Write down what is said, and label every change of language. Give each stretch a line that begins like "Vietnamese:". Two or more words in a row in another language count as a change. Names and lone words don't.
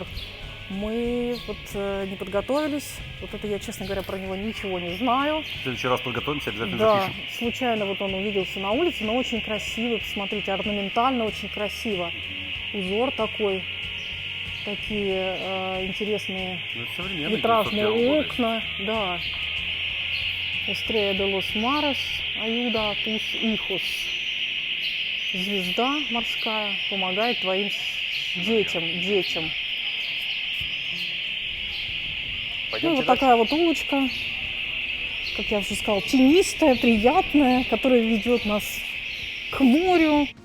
Russian: Мы вот не подготовились. Вот это я, честно говоря, про него ничего не знаю. В следующий раз подготовимся, обязательно запишем. Случайно вот он увиделся на улице, но очень красивый. Посмотрите, орнаментально очень красиво. Узор такой. Такие интересные витражные окна. Да.
Spanish: Estrella de los Mares, ayuda a tus hijos.
Russian: Звезда морская помогает твоим детям. Ну, вот такая вот улочка, как я уже сказала, тенистая, приятная, которая ведет нас к морю.